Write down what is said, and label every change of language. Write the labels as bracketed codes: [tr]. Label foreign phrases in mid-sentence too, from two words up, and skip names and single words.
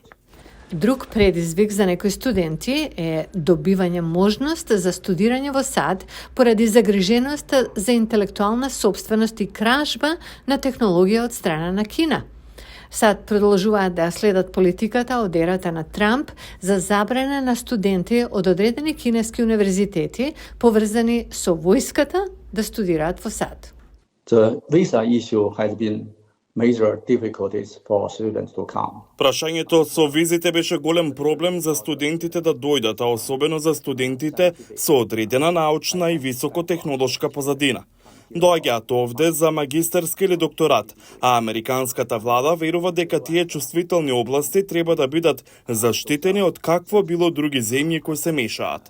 [mk] Друг предизвик за некои студенти е добивање можност за студирање во САД поради загриженоста за интелектуална сопственост и кражба на технологија од страна на Кина. САД продолжуваат да следат политиката од ерата на Трамп за забрана на студенти од одредени кинески универзитети поврзани со војската да студираат во САД. [en] The visa issue has been major difficulties for students to come. [mk] Прашањето со визите беше голем проблем за студентите да дојдат, а особено за студентите со одредена научна и високотехнолошка позадина. Доаѓаат овде за магистарски или докторат, а американската влада верува дека тие чувствителни области треба да бидат заштитени од какво било други земји кои се мешаат.